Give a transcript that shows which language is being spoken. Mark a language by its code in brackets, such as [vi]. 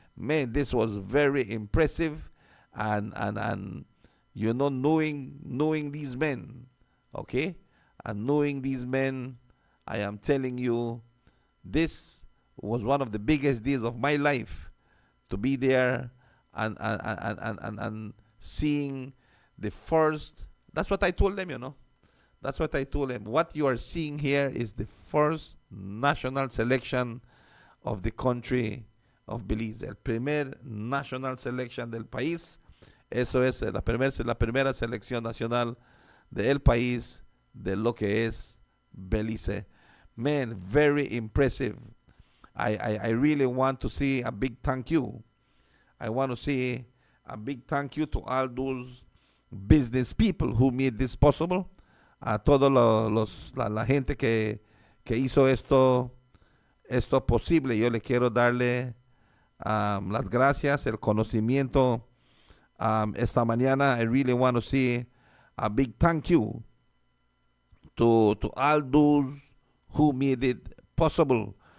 [en] Man, this was very impressive, and knowing these men, okay, and knowing these men, I am telling you, this was one of the biggest days of my life to be there and seeing the first. That's what I told them. That's what I told them. What you are seeing here is the first national selection of the country of Belize. [es] El primer [en] national selection [es] del país. Eso es la primera selección nacional del país de lo que es Belize. [en] Man, very impressive. I really want to see a big thank you. I want to see a big thank you to all those business people who made this possible. [es] A todos la gente que hizo esto posible. Yo le quiero darle las gracias, el conocimiento. Esta mañana, [en] I really want to see a big thank you to all those who made it possible.